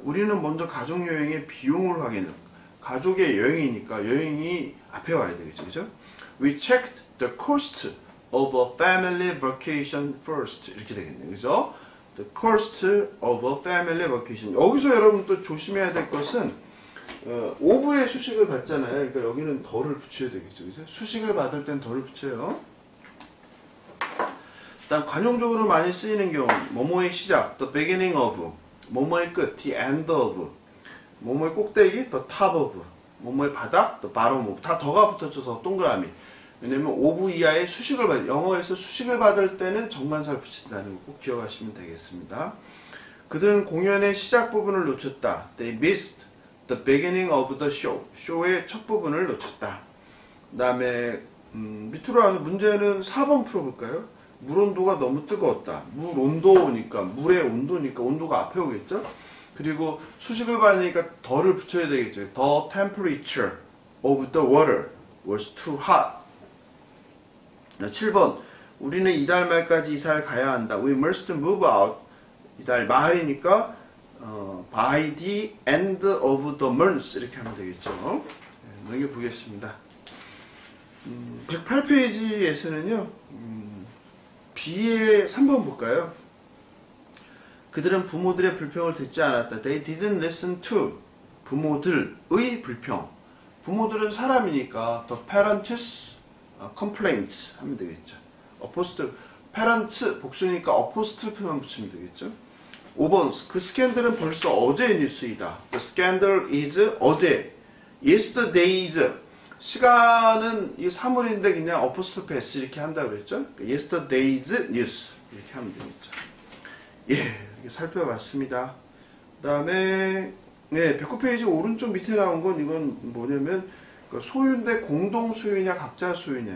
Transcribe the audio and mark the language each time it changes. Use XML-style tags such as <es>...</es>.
<ko>우리는 먼저 가족여행의 비용을 확인해. 가족의 여행이니까 여행이 앞에 와야 되겠죠. 그죠?</ko> <en>We checked the cost of a family vacation first.</en> <ko>이렇게 되겠네요. 그죠?</ko> <en>The cost of a family vacation.</en> <ko>여기서 여러분 또 조심해야 될 것은 오브의 수식을 받잖아요. 그러니까 여기는 덜을 붙여야 되겠죠. 그죠? 수식을 받을 땐 덜을 붙여요. 일단 관용적으로 많이 쓰이는 경우 뭐뭐의 시작, the beginning of, 뭐뭐의 끝, the end of, 뭐뭐의 꼭대기, the top of, 뭐뭐의 바닥, the bottom of. 다 더가 붙어져서 동그라미. 왜냐면 of 이하의 수식을 받을, 영어에서 수식을 받을 때는 정관사를 붙인다는 거 꼭 기억하시면 되겠습니다. 그들은 공연의 시작 부분을 놓쳤다.</ko> <en>They missed the beginning of the show.</en> <ko>쇼의 첫 부분을 놓쳤다. 그 다음에 밑으로 와서 문제는 4번 풀어볼까요? 물 온도가 너무 뜨거웠다. 물 온도니까 물의 온도니까 온도가 앞에 오겠죠. 그리고 수식을 받으니까 더를 붙여야 되겠죠.</ko> <en>The temperature of the water was too hot.</en> <ko>7번 우리는 이달 말까지 이사를 가야 한다.</ko> <en>We must move out</en> <ko>이달 말이니까</ko> <en>by the end of the month</en> <ko>이렇게 하면 되겠죠. 네, 넘겨보겠습니다. 108페이지에서는요. B의 3번 볼까요? 그들은 부모들의 불평을 듣지 않았다.</ko> <en>They didn't listen to</en> <ko>부모들의 불평. 부모들은 사람이니까</ko> <en>the parents complaints</en> <ko>하면 되겠죠. 어포스트로피 parents 복수니까 어포스트로피만 붙이면 되겠죠. 5번 그 스캔들은 벌써 어제의 뉴스이다.</ko> <en>The scandal is</en> <ko>어제. Yesterday's 시간은 이 사물인데 그냥 어포스트로피 s 이렇게 한다고 그랬죠.</ko> <en>Yesterday's news</en> <ko>이렇게 하면 되겠죠. 예, 이렇게 살펴봤습니다. 그 다음에 네, 109페이지 오른쪽 밑에 나온 건 이건 뭐냐면 소유인데 공동 소유냐 각자 소유냐.</ko>